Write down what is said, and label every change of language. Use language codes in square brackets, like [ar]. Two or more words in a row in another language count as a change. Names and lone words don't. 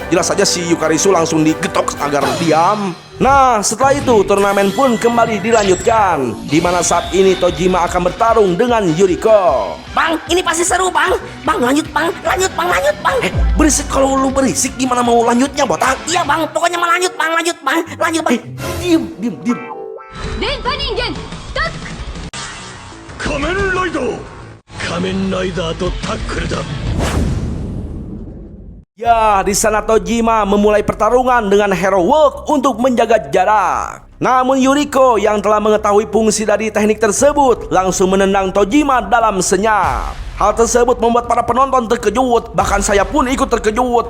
[id] Jelas saja si Yukarisu langsung digetok agar diam. Nah, setelah itu turnamen pun kembali dilanjutkan, di mana saat ini Tojima akan bertarung dengan Yuriko. Bang, ini pasti seru bang. Bang, lanjut bang, lanjut bang, lanjut bang. Berisik, kalau lu berisik gimana mau lanjutnya, botak? Iya bang, pokoknya mau lanjut bang, lanjut bang, lanjut bang. Diam. Denpa Ningen, tak! [ja] 仮面ライダー仮面ライダーとタックルだ。 [id] Ya, di sana Tojima memulai pertarungan dengan Hero Work untuk menjaga jarak. Namun Yuriko yang telah mengetahui fungsi dari teknik tersebut langsung menendang Tojima dalam senyap. Hal tersebut membuat para penonton terkejut, bahkan saya pun ikut terkejut.